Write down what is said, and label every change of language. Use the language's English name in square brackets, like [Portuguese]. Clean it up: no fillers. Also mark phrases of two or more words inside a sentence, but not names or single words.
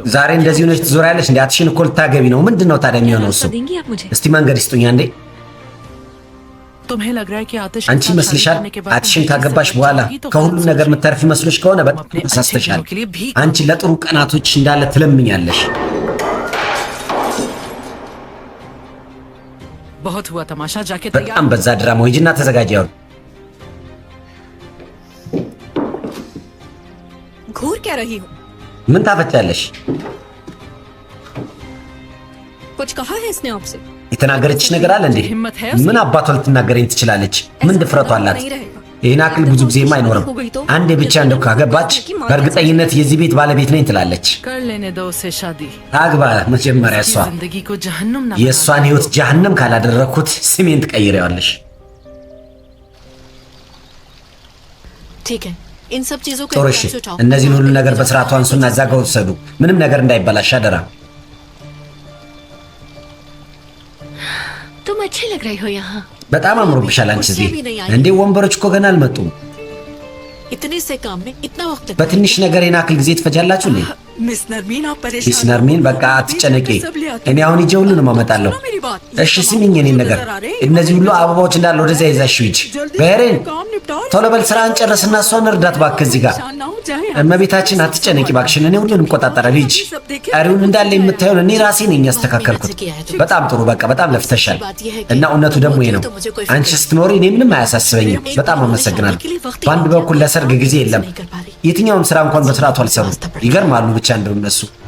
[Amharic] ዛሬ እንደዚህ ሆነሽ ትዞሪያለሽ እንዴ? አትሽን እኮ ልታገቢ ነው። ምንድን ነው ታዲያ የሚሆነው እሱ? [Hindi] देंगी आप मुझे? [Amharic] እስቲ መንገድ ይስጡኛ እንዴ። [Hindi] तुम्हें लग रहा है कि आतिश [Amharic] አንቺ ይመስልሻል አትሽን ካገባሽ በኋላ ከሁሉም ነገር የምትተርፊ መስሎሽ ከሆነ በጣም ተሳስተሻል። አንቺ ለጥሩ ቀናቶች እንዳለ ትለምኛለሽ። [Hindi] बहुत हुआ तमाशा, जाके [Amharic] በጣም በዛ ድራማ። ሂጂና ተዘጋጂ። ያው [Hindi] घूर क्या रही हो? [Amharic] ምን ታፈጫለሽ? [Hindi] कुछ कहा है इसने आपसे? [Amharic] የተናገረችሽ ነገር አለ እንዴ? ምን አባቷ ልትናገረኝ ትችላለች? ምን ድፍረቷ አላት? ይህን አክል ብዙ ጊዜም አይኖርም። አንዴ ብቻ እንደው ካገባች በእርግጠኝነት የዚህ ቤት ባለቤት ነኝ ትላለች። [Hindi] कर लेने दो उसे शादी। [Amharic] ታግባ መጀመሪያ እሷ። [Hindi] जिंदगी को जहन्नुम ना [Amharic] የእሷን ህይወት ጀሃነም ካላደረግኩት ስሜን ትቀይሬዋለሽ። [Hindi] ठीक है, इन सब चीजों को [Amharic] ጥሩ [Hindi] एक [Amharic] እሺ፣ [Hindi] साथ उठाओ। [Amharic] እነዚህን ሁሉ ነገር በስርዓቱ አንሱና እዛ ጋር ውሰዱ። ምንም ነገር እንዳይበላሽ አደራ። [Hindi] तुम अच्छे लग रही हो यहाँ। [Amharic] በጣም አምሮብሻል አንቺ እዚህ። እንዴ ወንበሮች እኮ ገና አልመጡም። [Hindi] इतने से काम में इतना वक्त लगता [Amharic] በትንሽ ነገር የናክል አክል ጊዜ ትፈጃላችሁ እንዴ? [Hindi] मिस नरमीन आप [Amharic] ሚስ [Hindi] परेशान [Amharic] ነርሚን በቃ አትጨነቂ። እኔ አሁን ሂጄ ሁሉንም አመጣለሁ። እሺ ስሚኝ የኔን ነገር፣ እነዚህ ሁሉ አበባዎች እንዳለ ወደዚያ ይዛሽው ሂጂ። በሄሬን ቶሎ በል ስራህን ጨርስና እሷን እርዳት እባክህ እዚህ ጋር። እመቤታችን አትጨነቂ ባክሽን፣ እኔ ሁሉንም እቆጣጠራለሁ። ልጅ ቀሪውን እንዳለ የምታየውን እኔ ራሴ ነኝ ያስተካከልኩት። በጣም ጥሩ፣ በቃ በጣም ለፍተሻል። እና እውነቱ ደግሞ ይሄ ነው። አንቺ ስትኖሪ እኔ ምንም አያሳስበኝም። በጣም አመሰግናለሁ። በአንድ በኩል ለሰርግ ጊዜ የለም፣ የትኛውም ስራ እንኳን በስርዓቱ አልሰሩም። ይገርማሉ ብቻ እንደው እነሱ።